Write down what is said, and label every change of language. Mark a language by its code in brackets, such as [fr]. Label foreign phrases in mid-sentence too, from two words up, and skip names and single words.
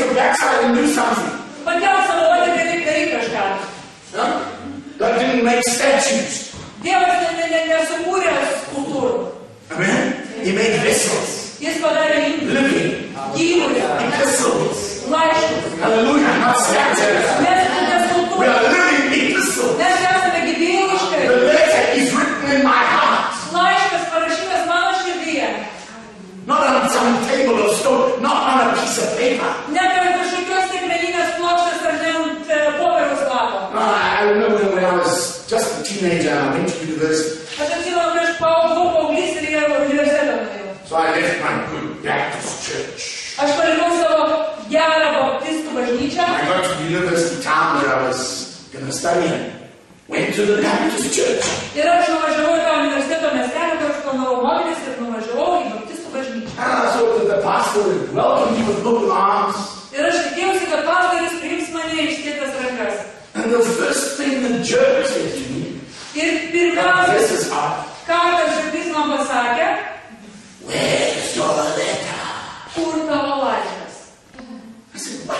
[en] backside and do something. [lt] Pakelk savo uodegą ir daryk kažką. [en] God didn't make statues. [lt] Dievas nesukūrė skulptūrų. [en] Amen. He made vessels. [lt] Jis padarė [en] Living. [lt] gyvulius, [en] Epistles. [lt] laiškus. [en] Hallelujah. Not statues. [lt] Mes ne [en] We [lt] skulptūros. [en] are living epistles. [lt] Mes esame gyvi laiškai. [en] The letter is written in my heart. [lt] Laiškas parašytas mano širdyje. [en] Not on some table of stone. Not on a piece of paper. [lt] Ne ant kažkokios stiklaninės plokštės ar ne ant popieriaus lapo. [en] I remember when I was just a teenager and I went to university. [lt] Aš atsimenu, kai aš buvau paauglys ir į universitetą nuėjau. [en] So I left my good Baptist church. [lt] Aš palikau savo gerą baptistų bažnyčią. [en] I got to the university town where I was going to study and went to the Baptist church. [lt] Ir aš nuvažiavau į tą universiteto miestelį, kur aš planavau mokytis ir nuvažiavau į baptistų bažnyčią. [en] And I thought that the pastor would welcome me with open arms. [lt] Ir aš tikėjausi, kad pastoris priims mane išskėtas rankas. [en] And the first thing the jerk said to me, [lt] Ir pirmiausia, [en] this is hard. [lt] ką tas žodis man pasakė, [en] Where's your letter? [lt] kur tavo laiškas. [en] I said, what?